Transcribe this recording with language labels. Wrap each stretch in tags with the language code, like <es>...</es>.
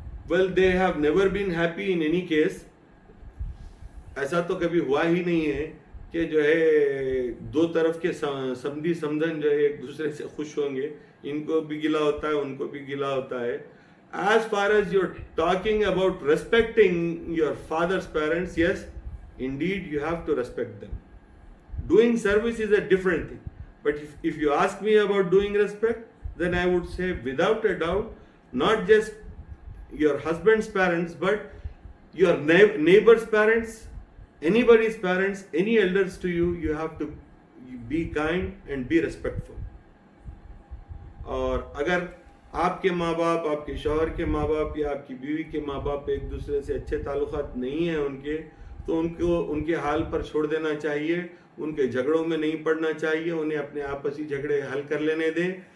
<en>Well, they have never been happy in any case.</en> <ur>ایسا تو کبھی ہوا ہی نہیں ہے کہ جو ہے دو طرف کے سمدھی سمدھن جو ہے ایک دوسرے سے خوش ہوں گے. ان کو بھی گلا ہوتا ہے، ان کو بھی گلا ہوتا ہے.</ur> <en>As far as you're talking about respecting your father's parents, yes, indeed you have to respect them. Doing service is a different thing. But if you ask me about doing respect, then I would say without a doubt, not just your husband's parents, but your neighbor's parents, anybody's parents, any elders to you, you have to be kind and be respectful.</en> <ur>اور اگر آپ کے ماں باپ، آپ کے شوہر کے ماں باپ یا آپ کی بیوی کے ماں باپ ایک دوسرے سے اچھے تعلقات نہیں ہیں ان کے، تو ان کو ان کے حال پر چھوڑ دینا چاہیے. ان کے جھگڑوں میں نہیں پڑنا چاہیے. انہیں اپنے آپسی جھگڑے حل کر لینے دیں.</ur>